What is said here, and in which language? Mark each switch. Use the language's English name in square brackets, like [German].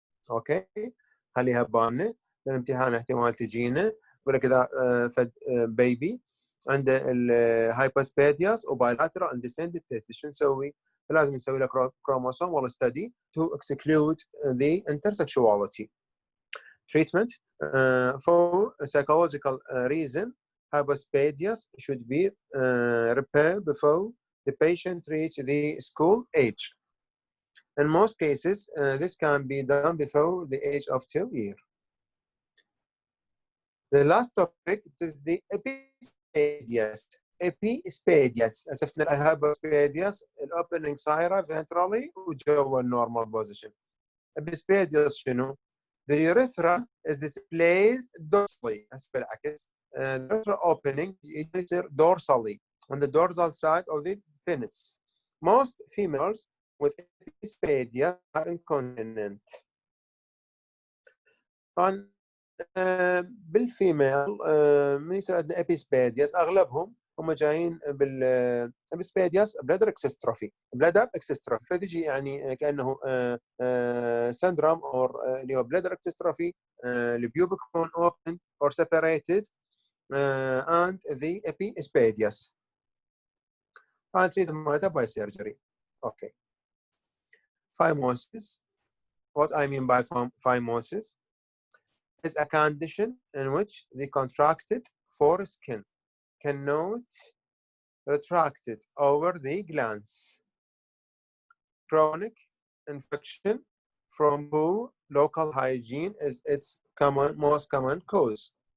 [Arabic] اوكي، خليها ببالنا بالامتحان احتمال تجينا يقول لك اذا فد بيبي عنده الهايبوسبادياس وبايلاترال undescended تيست شو نسوي؟ فلازم نسوي له [English] chromosomal study to exclude the intersexuality. Treatment for a psychological reason, hypospadias should be repaired before the patient reach the school age. In most cases, this can be done before the age of 2 years. The last topic is the epispadias. Epispadias. [Arabic] شفنا الhypospadias الاوبننج صايره ventrally وجوا النورمال بوزيشن. [English] epispadias [Arabic] شنو؟ [English] The urethra is displaced dorsally. [Arabic] بالعكس. [English] The urethra opening [Arabic] يصير [English] dorsally on the dorsal side of the penis. Most females with epispadia are incontinent. [Arabic] طبعا بالفيميل من يصير عندنا ابيسبادياس اغلبهم هم جايين بالابيسبادياس بلادر اكسستروفي. [English] bladder exstrophy [Arabic] فتجي يعني كانه [English] syndrome [Arabic] او اللي هو [English] Bladder exstrophy البيوبك bone open or separated and the epispadias. [Arabic] طبعا تريد مالتها باي سيرجري. [English] Okay. Phimosis. What I mean by phimosis is a condition in which the contracted foreskin cannot retract it over the glands. Chronic infection from poor local hygiene is its most common cause.